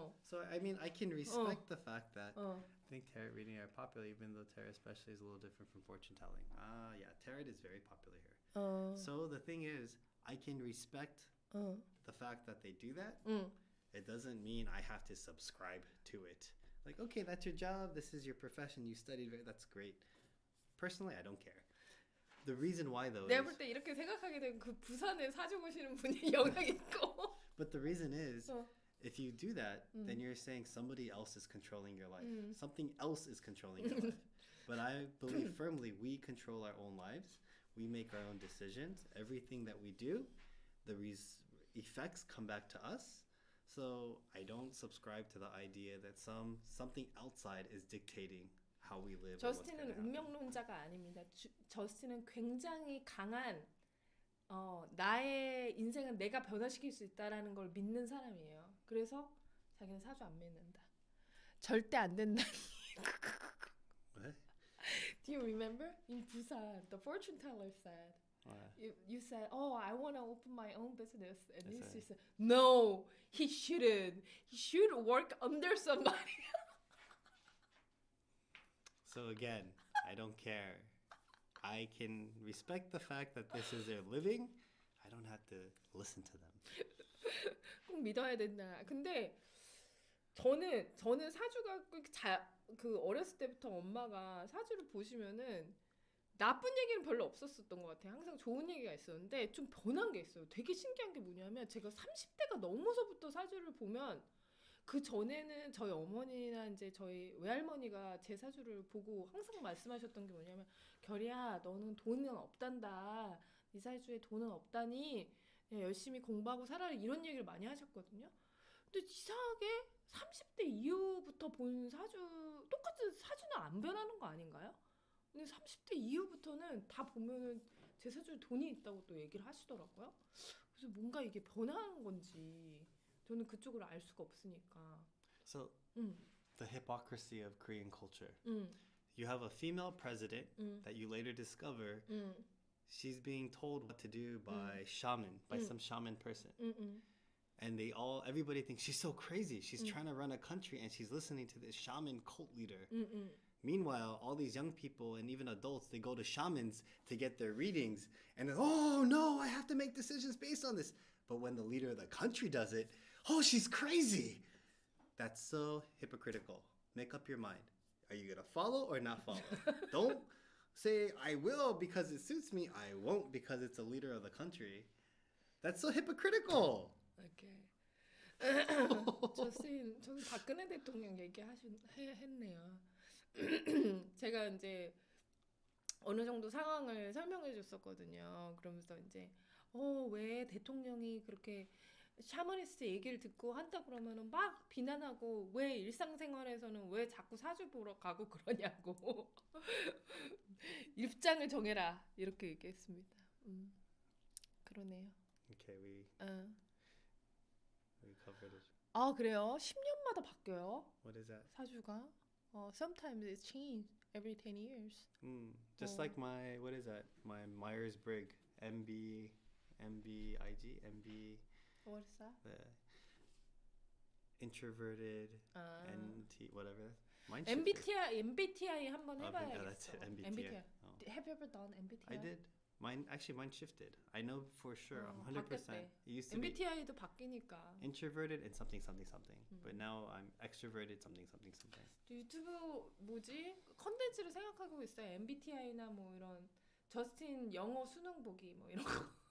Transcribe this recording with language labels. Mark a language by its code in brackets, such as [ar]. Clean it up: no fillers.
[en] So I mean, I can respect the fact that I think tarot reading are popular, even though tarot especially is a little different from fortune telling. Yeah, tarot is very popular here. So the thing is, I can respect the fact that they do that. It doesn't mean I have to subscribe to it. Like, okay, that's your job. This is your profession. You studied. That's great. Personally, I don't care. The reason why though [ko] 내가 볼 때 이렇게 생각하게 된 그 부산에 사주 보시는 분이 영향 있고. [en] but the reason is, if you do that, then you're saying somebody else is controlling your life. Something else is controlling your life. But I believe firmly we control our own lives. We make our own decisions. Everything that we do, the effects come back to us. So I don't subscribe to the idea that something outside is dictating how we live. [ko] 저스틴은 운명론자가 아닙니다. 저스틴은 굉장히 강한 나의 인생은 내가 변화시킬 수 있다라는 걸 믿는 사람이에요. 그래서 자기는 사주 안 믿는다. 절대 안 된다. [en] What? Do you remember? In Busan, the fortune teller said, you said, oh, I want to open my own business. And he said, no, he shouldn't. He should work under somebody. So again, I don't care. I can respect the fact that this is their living. I don't have to listen to them. [ko] 꼭 믿어야 된다. 근데 저는 사주가 그 어렸을 때부터 엄마가 사주를 보시면은 나쁜 얘기는 별로 없었었던 것 같아요. 항상 좋은 얘기가 있었는데 좀 변한 게 있어요. 되게 신기한 게 뭐냐면 제가 30대가 넘어서부터 사주를 보면 그 전에는 저희 어머니나 이제 저희 외할머니가 제 사주를 보고 항상 말씀하셨던 게 뭐냐면 결이야 너는 돈은 없단다. 네 사주에 돈은 없다니 열심히 공부하고 살아라 이런 얘기를 많이 하셨거든요. 근데 이상하게 30대 이후부터 본 사주 똑같은 사주는 안 변하는 거 아닌가요? 근데 30대 이후부터는 다 보면은 제 사주에 돈이 있다고 또 얘기를 하시더라고요. 그래서 뭔가 이게 변하는 건지 저는 그쪽을 알 수가 없으니까. [en] So the hypocrisy of Korean culture. You have a female president that you later discover she's being told what to do by some shaman person. And everybody thinks she's so crazy. She's trying to run a country and she's listening to this shaman cult leader. Meanwhile, all these young people and even adults, they go to shamans to get their readings. And then, oh no, I have to make decisions based on this. But when the leader of the country does it, oh, she's crazy. That's so hypocritical. Make up your mind. Are you going to follow or not follow? Don't say, I will because it suits me. I won't because it's a leader of the country. That's so hypocritical. [ko] 오케이. 저는 박근혜 대통령 얘기했네요. 제가 이제 어느 정도 상황을 설명해 줬었거든요. 그러면서 이제 왜 대통령이 그렇게 샤머니스트 얘기를 듣고 한다 그러면은 막 비난하고 왜 일상생활에서는 왜 자꾸 사주 보러 가고 그러냐고 입장을 정해라 이렇게 얘기했습니다. 그러네요. [en] Okay, we covered it. [ko] 아 그래요? 10년마다 바뀌어요? [en] What is that? [ko] 사주가? [en] Sometimes it's changed every 10 years. Just like my, what is that? My Myers-Briggs, MBIG, MB. What is that? The introverted, NT, whatever. Mine [ko] MBTI 한번 해봐야겠어. [en] that's it, MBTI. Have you ever done MBTI? I did. Mine shifted. I know for sure. 100%. [ko] 바뀌었대. [en] It used to be [ko] MBTI도 바뀌니까. [en] introverted and something. But now I'm extroverted something. [ko] 유튜브 컨텐츠를 생각하고 있어요. MBTI나 뭐 이런 저스틴 영어 수능 보기 뭐 이런 거.